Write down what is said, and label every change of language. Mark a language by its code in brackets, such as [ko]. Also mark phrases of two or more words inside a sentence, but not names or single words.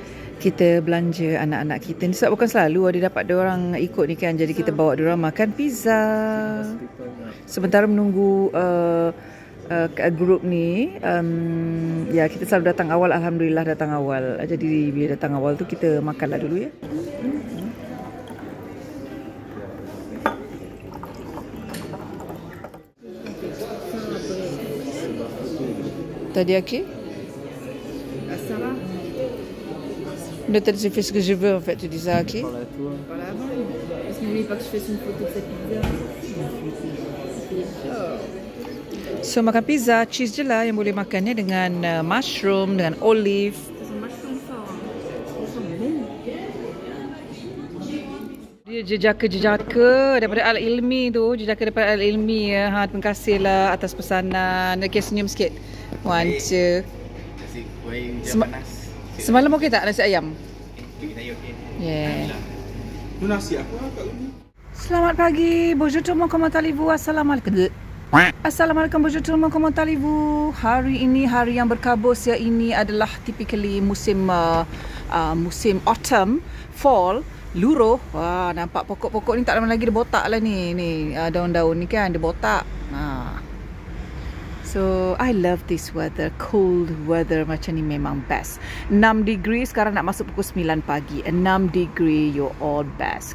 [ms] Kita belanja anak-anak kita ni sebab bukan selalu ada dapat diorang ikut ni kan. Jadi kita bawa diorang makan pizza. Sementara menunggu grup ni, ya kita selalu datang awal. Alhamdulillah datang awal. Jadi bila datang awal tu kita makanlah dulu ya. [fr] T'as dit à qui? Sarah. Ne t'as dit fais ce que je veux en fait. Tu dis ça à qui? Voilà, parce que n'oublie pas que je fasse une photo de cette pizza. [ms] So makan pizza, cheese je lah yang boleh makannya dengan mushroom, dengan olive. Dia jejaka daripada Al-Ilmi tu, jejaka daripada Al-Ilmi ya. Terima kasihlah atas pesanan. Okay, senyum sikit. 1, 2. Nasi goreng jam panas. Semalam okey tak nasi ayam? Okey, saya okey. Yeah. Tu nasi apa kat sini? Selamat pagi. [fr] Bonjour tout le monde, comment allez-vous? [ms] Assalamualaikum. Assalamualaikum, [fr] bonjour tout le monde, comment allez-vous? [ms] Hari ini hari yang berkabus ya. Ini adalah typically musim musim [en] autumn, fall, [ms] luruh. Wah, nampak pokok-pokok ni tak lama lagi dia botak lah ni. Ni daun-daun ni kan dia botak. [en] So, I love this weather. Cold weather [ms] macam ni memang best. 6 degree, sekarang nak masuk pukul 9 pagi. 6 degree, [en] you're all best.